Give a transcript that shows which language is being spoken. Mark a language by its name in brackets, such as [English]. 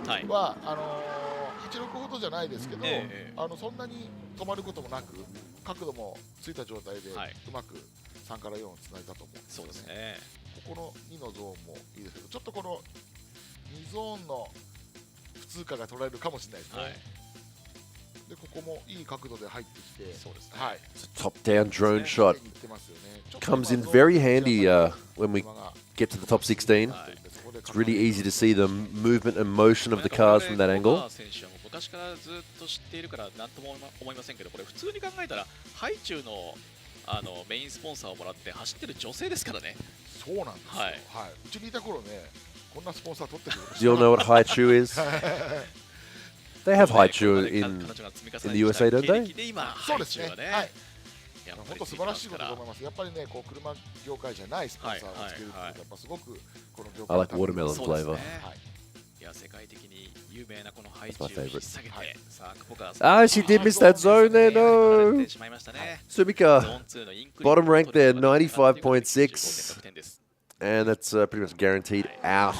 [Japanese] 86ほどじゃないですけど、そんなに止まることもなく、角度もついた状態でうまく3から4をつないだと思うんですよね。そうですね。ここの2のゾーンもいいですけど、ちょっとこの2ゾーンの普通化が取られるかもしれないですね。でここもいい角度で入ってきて、そうですね。はい。 [English] Top down drone shot comes in very handy when we get to the top 16. It's really easy to see the movement and motion of the cars from that angle. [Japanese] 昔からずっと知っているから何とも思いませんけど、これ普通に考えたらハイチュウのメインスポンサーをもらって走ってる女性ですからね。そうなんですよ。はい。うちにいた頃ね、こんなスポンサー取ってくる。 [English] Do you all know what Haichu is? They have Haichu in the USA, don't they? [Japanese] そうですね。はい。本当素晴らしいことだと思います。やっぱりね、こう車業界じゃないスポンサーをつけるってやっぱすごくこの業界。 [English] I like watermelon flavor. [Japanese] いや世界的に有名なこのハイチュウを引っ提げて、さあ久保川さん。 [English] Ah, she did miss that zone there. No. Sumika, bottom rank there, 95.6, and that's pretty much guaranteed out.